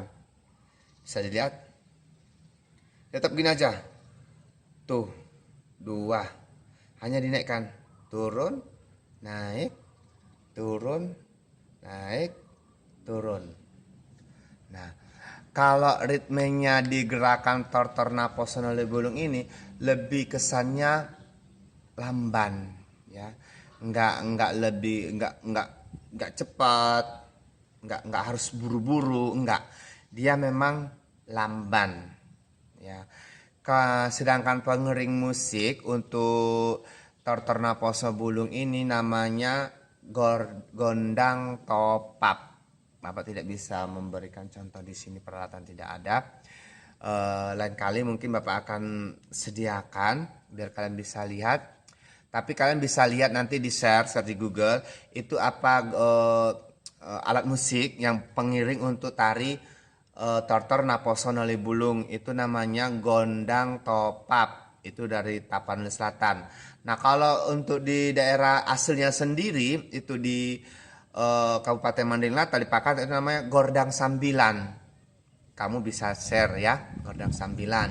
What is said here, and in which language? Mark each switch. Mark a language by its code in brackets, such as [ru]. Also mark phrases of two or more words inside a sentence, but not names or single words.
[id] Bisa dilihat, tetap gini aja. Tuh, 2. Hanya dinaikkan, turun, naik, turun, naik, turun. Nah, kalau ritmenya di gerakan tortor napas sonoli bulung ini lebih kesannya lamban, ya, nggak cepat, nggak harus buru-buru, dia memang lamban, ya. Sedangkan pengering musik untuk tortor napas bulung ini namanya gondang topap. Bapak tidak bisa memberikan contoh di sini, peralatan tidak ada. Lain kali mungkin Bapak akan sediakan biar kalian bisa lihat. Tapi kalian bisa lihat nanti di search di Google itu apa alat musik yang pengiring untuk tari tortor napas sonoli bulung, itu namanya gondang topap, itu dari Tapanuli Selatan. Nah, kalau untuk di daerah aslinya sendiri itu di Kabupaten Mandailing Natal di Pakat itu namanya gordang sambilan. Kamu bisa share ya, gordang sambilan.